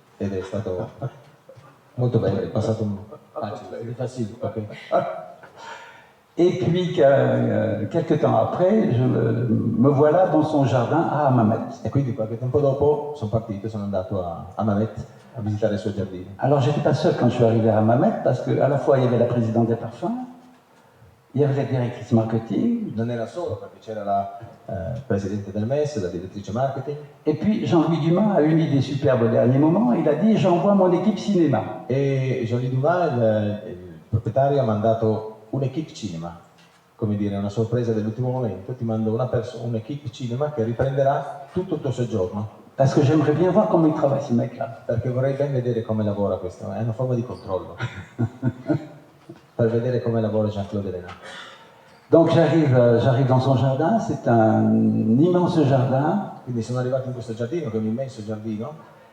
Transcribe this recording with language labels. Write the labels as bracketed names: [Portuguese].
[Italian] Ed è stato molto bello, è passato facile. Okay. [French] Et puis, quelques temps après, me voilà dans son jardin à Hammamet. [Italian] E quindi qualche tempo dopo sono partito, sono andato a Hammamet a visitare il suo giardino. [French] Alors, j'étais pas seul quand je suis arrivé à Hammamet parce qu'à la fois, il y avait la présidente des parfums, il y avait la directrice marketing. [Italian] Non era solo perché c'era la presidente del MES, la direttrice marketing. [French] Et puis, Jean-Louis Dumas a eu une idée superbe au dernier moment. Il a dit, j'envoie mon équipe cinéma. [Italian] E Jean-Louis Dumas, il proprietario, ha mandato un'equipe cinema, come dire, una sorpresa dell'ultimo momento, ti mando un'equipe cinema che riprenderà tutto il tuo soggiorno. [French] Parce que j'aimerais bien voir comment il travaille ce mec-là. [Italian] Perché vorrei ben vedere come lavora questo, è una forma di controllo. Per vedere come lavora Jean-Claude Ellena. [French] Donc j'arrive dans son jardin, c'est un immense jardin. [Italian] Quindi sono arrivato in questo giardino, che è un immenso giardino.